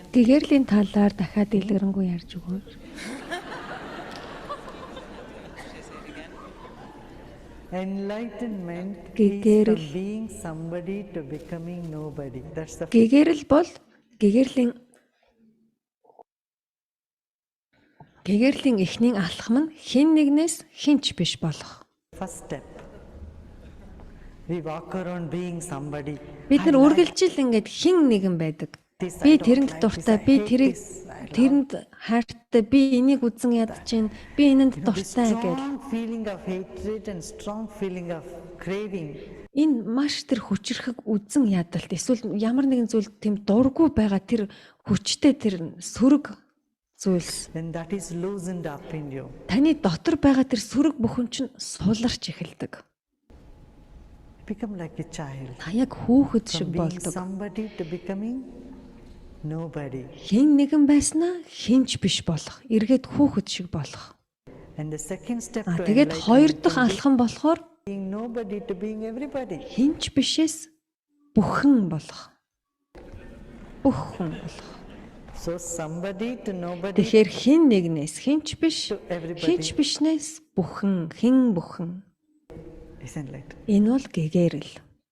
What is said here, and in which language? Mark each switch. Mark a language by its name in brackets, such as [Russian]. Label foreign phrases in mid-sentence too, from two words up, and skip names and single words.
[Mongolian] Гэгэрлийн талаар дахиад дэлгэрэнгүй ярьж өгөөч. [English] Should I say it again? Enlightenment is [Mongolian] Gigэрэл. [English] from being somebody to becoming nobody. That's the [Mongolian] Гэгэрэл бол гэгэрлийн эхний алхам нь хэн нэгнээс хинч биш болох. [English] first step. We walk around being somebody. [Mongolian] Бид нар [English] I like [Mongolian] үргэлжил ингээд хин нэгэн байдаг. [English] this, I [Mongolian] Би [English] don't [Mongolian] тэрэнд [English] like [Mongolian] дуртай, [English] this, I [Mongolian] би [English] hate [Mongolian] тэрийг [English] this, I love [Mongolian] тэрэнд хайртай, би энийг үзэн ядаж чинь, би энэнд [English] You know, this [Mongolian] дуртай гэл. [English] strong feeling of hatred and strong feeling of craving. [Mongolian] Энэ маш тэр хүчрхэг үзэн ядалт эсвэл ямар нэгэн зүйл тийм дургүй байгаа тэр хүчтэй тэр сөрөг зүйлс. [English] When that is loosened up in you, [Mongolian] Таны дотор байгаа тэр сөрөг бүхэн чинь суларч эхэлдэг. [English] become like a child. [Mongolian] Та яг хүүхэд шиг [English] From being [Mongolian] болдог. [English] somebody to becoming nobody. [Mongolian] Хэн нэгэн байснаа хинч биш болох, эргээд хүүхэд шиг болох. [English] And the second step А to [Mongolian] тэгээд хоёр [English] enlightenment [Mongolian] дахь [English] from [Mongolian] алхам болохоор [English] being nobody to being everybody. [Mongolian] хинч бишээс бүхэн болох. Бүхэн болох. [English] So somebody to nobody [Mongolian] Тэгэхээр хэн нэгнээс хинч биш, [English] to everybody [Mongolian] хинч бишнээс бүхэн, хэн бүхэн. [English] is enlightened. [Mongolian] Энэ бол гэгэрэл.